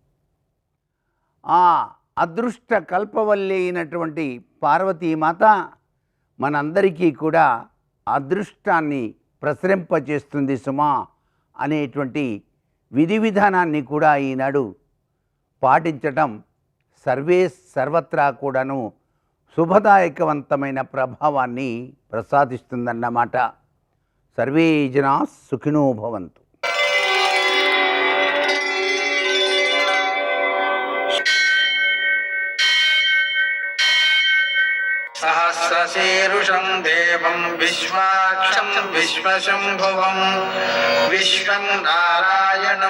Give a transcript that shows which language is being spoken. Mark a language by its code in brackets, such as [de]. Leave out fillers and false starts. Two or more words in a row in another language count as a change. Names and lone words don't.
[te] ఆ అదృష్ట కల్పవల్లి అయినటువంటి పార్వతీమాత మనందరికీ కూడా అదృష్టాన్ని ప్రసరింపచేస్తుంది సుమా అనేటువంటి విధి విధానాన్ని కూడా ఈనాడు పాటించటం సర్వత్రా కూడాను శుభదాయకవంతమైన ప్రభావాన్ని ప్రసాదిస్తుందన్నమాట. [sa] సర్వే జనా సుఖినో భవంతు. सहस्रशीर्षं देवं विश्वाक्षं विश्वशम्भुवं विश्वं नारायणं